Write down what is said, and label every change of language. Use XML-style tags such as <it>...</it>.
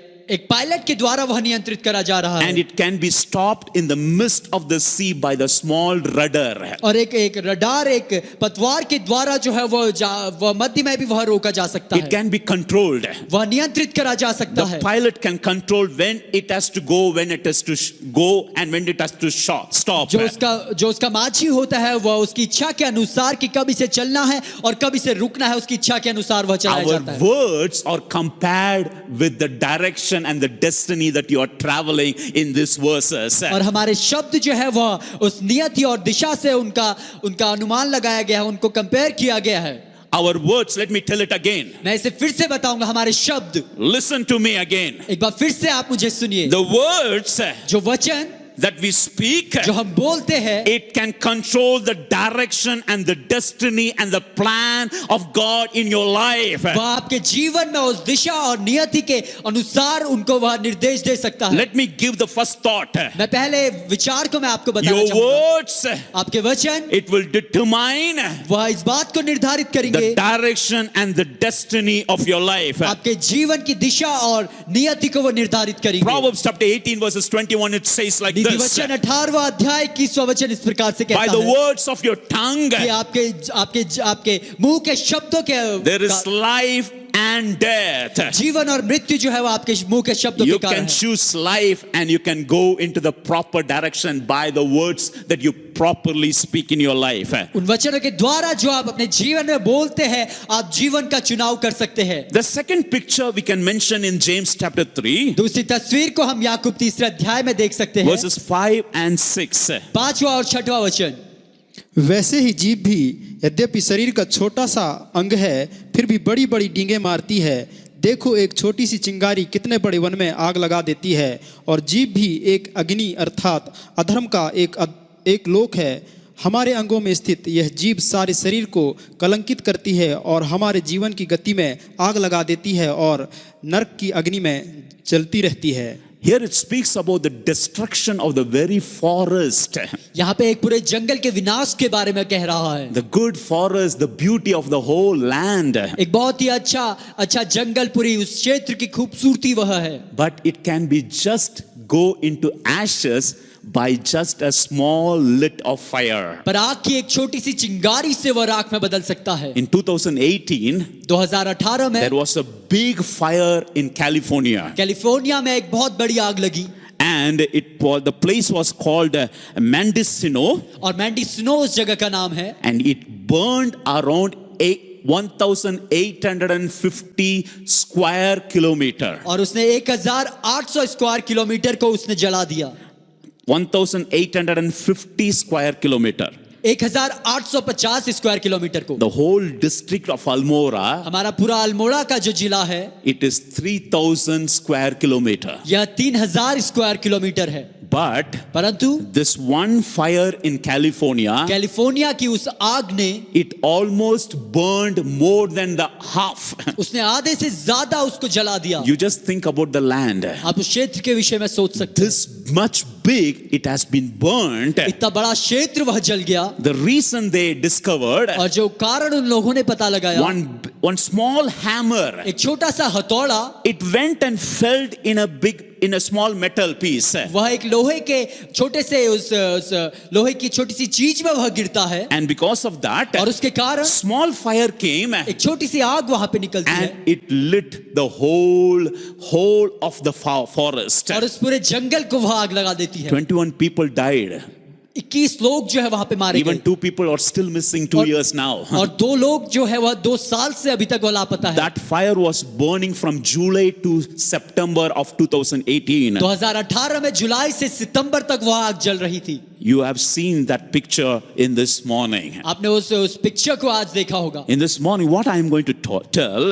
<hi>एक पायलट के द्वारा वह नियंत्रित करा जा रहा है।</hi> <en>And it can be stopped in the midst of the sea by the small rudder.</en> <hi>और एक रडार, एक पतवार के द्वारा जो है वह मध्य में भी वह रोका जा सकता है।</hi> <en>It can be controlled.</en> <hi>वह नियंत्रित करा जा सकता है।</hi> <en>The pilot can control when it has to go, when it has to go, and when it has to stop.</en> <hi>जो उसका माझी होता है, वह उसकी इच्छा के अनुसार कि कब इसे चलना है और कब इसे रुकना है, उसकी इच्छा के अनुसार वह चलाया जाता है।</hi> <en>Our words are compared with the direction and the destiny that you are traveling in these verses.</en> <hi>और हमारे शब्द जो है वह उस नियति और दिशा से उनका अनुमान लगाया गया है, उनको कंपेयर किया गया है।</hi> <en>Our words, let me tell it again.</en> <hi>मैं इसे फिर से बताऊंगा, हमारे शब्द।</hi> <en>Listen to me again.</en> <hi>एक बार फिर से आप मुझे सुनिए।</hi> <en>The words</en> <hi>जो वचन</hi> <en>that we speak,</en> <hi>जो हम बोलते हैं,</hi> <en>it can control the direction and the destiny and the plan of God in your life.</en> <hi>वह आपके जीवन में उस दिशा और नियति के अनुसार उनको वह निर्देश दे सकता है।</hi> <en>Let me give the first thought.</en> <hi>मैं पहले विचार को मैं आपको बताना</hi> <en>Your</en> <hi>चाहूंगा।</hi> <en>words,</en> <hi>आपके वचन</hi> <en>it will determine</en> <hi>वह इस बात को निर्धारित करेंगे,</hi> <en>the direction and the destiny of your life.</en> <hi>आपके जीवन की दिशा और नियति को वह निर्धारित करेंगे।</hi> <en>Proverbs chapter 18 verses 21, it says like</en> <hi>नीति</hi> <en>this.</en> <hi>वचन 18वां अध्याय 21वां वचन इस प्रकार से</hi> <en>By</en> <hi>कहता</hi> <en>the</en> <hi>है</hi> <en>words of your tongue,</en> <hi>कि आपके मुंह के शब्दों के</hi> <en>there is life and death.</en> <hi>जीवन और मृत्यु जो है वो आपके मुंह के शब्दों</hi> <en>You</en> <hi>के कारण</hi> <en>can</en> <hi>है।</hi> <en>choose life and you can go into the proper direction by the words that you properly speak in your life.</en> <hi>उन वचनों के द्वारा जो आप अपने जीवन में बोलते हैं, आप जीवन का चुनाव कर सकते हैं।</hi> <en>The second picture we can mention in James chapter 3,</en> <hi>दूसरी तस्वीर को हम याकूब 3 अध्याय में देख सकते हैं,</hi> <en>verses 5 and 6.</en> <hi>5वां और 6वां वचन। वैसे ही जीभ भी यद्यपि शरीर का छोटा सा अंग है, फिर भी बड़ी बड़ी डींगे मारती है। देखो एक छोटी सी चिंगारी कितने बड़े वन में आग लगा देती है। और जीभ भी एक अग्नि अर्थात अधर्म का एक लोक है। हमारे अंगों में स्थित यह जीभ सारे शरीर को कलंकित करती है और हमारे जीवन की गति में आग लगा देती है और नरक की अग्नि में जलती रहती है।</hi> <en>Here it speaks about the destruction of the very forest.</en> <hi>यहाँ पे एक पूरे जंगल के विनाश के बारे में कह रहा है।</hi> <en>The good forest, the beauty of the whole land.</en> <hi>एक बहुत ही अच्छा जंगल, पूरी उस क्षेत्र की खूबसूरती वह है।</hi> <en>But it can be just go into ashes by just a small lit of fire.</en> <hi>पर आग की एक छोटी सी चिंगारी से वह राख में बदल सकता है।</hi> <en>In 2018,</en> <hi>2018 में</hi> <en>there was a big fire in California.</en> <hi>California में एक बहुत बड़ी आग लगी।</hi> <en>And the place was called Mendocino.</en> <hi>और मेंडिसिनो उस जगह का नाम है।</hi> <en>And it burned around 1,850 square kilometer.</en> <hi>और उसने 1800 स्क्वायर किलोमीटर को उसने जला दिया।</hi> <en>1,850 square kilometer.</en> <hi>1850 स्क्वायर किलोमीटर को।</hi> <en>The whole district of Almora,</en> <hi>हमारा पूरा अल्मोड़ा का जो जिला है,</hi> <en>it is 3,000 square kilometer.</en> <hi>यह 3000 स्क्वायर किलोमीटर है।</hi> <en>But</en> <hi>परंतु</hi> <en>this one fire in California,</en> <hi>California की उस आग ने</hi> <en>it almost burned more than the half.</en> <hi>उसने आधे से ज्यादा उसको जला दिया।</hi> <en>You just think about the land.</en> <hi>आप उस क्षेत्र के विषय में सोच सकते हैं।</hi> <en>This much big, it has been burnt.</en> <hi>इतना बड़ा क्षेत्र वह जल गया।</hi> <en>The reason they discovered,</en> <hi>और जो कारण उन लोगों ने पता लगाया,</hi> <en>one small hammer,</en> <hi>एक छोटा सा हथौड़ा,</hi> <en>it went and fell in a small metal piece.</en> <hi>वह एक लोहे के छोटे से उस लोहे की छोटी सी चीज में वह गिरता है।</hi> <en>And because of that,</en> <hi>और उसके कारण</hi> <en>small fire came</en> <hi>एक छोटी सी आग वहां पे निकलती है</hi> <en>and it lit the whole of the forest.</en> <hi>और उस पूरे जंगल को वह आग लगा देती है।</hi> <en>21 people died.</en> <hi>21 लोग जो है वहां पे मारे</hi> <en>Even</en> <hi>गए</hi> <en>2 people are still missing 2 years now.</en> <hi>और 2 लोग जो है वह 2 साल से अभी तक वो लापता है।</hi> <en>That fire was burning from July to September of 2018.</en> <hi>2018 में जुलाई से सितंबर तक वह आग जल रही थी।</hi> <en>You have seen that picture in this morning.</en> <hi>आपने उस पिक्चर को आज देखा होगा।</hi> <en>In this morning, what I am going to tell,</en>